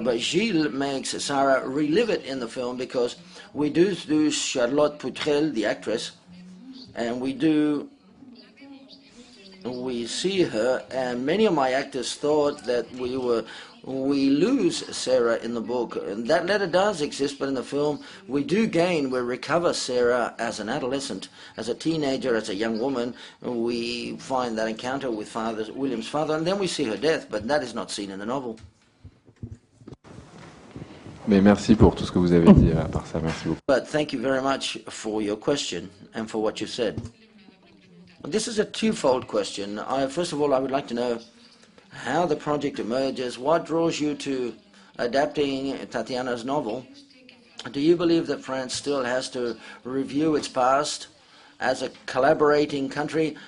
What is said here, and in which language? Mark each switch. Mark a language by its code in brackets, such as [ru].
[en] But Gilles makes Sarah relive it in the film, because we do Charlotte Poutrel, the actress, and we see her, and many of my actors thought that we lose Sarah in the book. And that letter does exist, but in the film we recover Sarah as an adolescent, as a teenager, as a young woman. We find that encounter with William's father, and then we see her death, but that is not seen in the novel. [fr] Mais merci pour tout ce que vous avez dit à part ça. Merci beaucoup. [en] But thank you very much for your question and for what you said. This is a twofold question. First of all, I would like to know how the project emerges, what draws you to adapting Tatiana's novel, Do you believe that France still has to review its past as a collaborating country?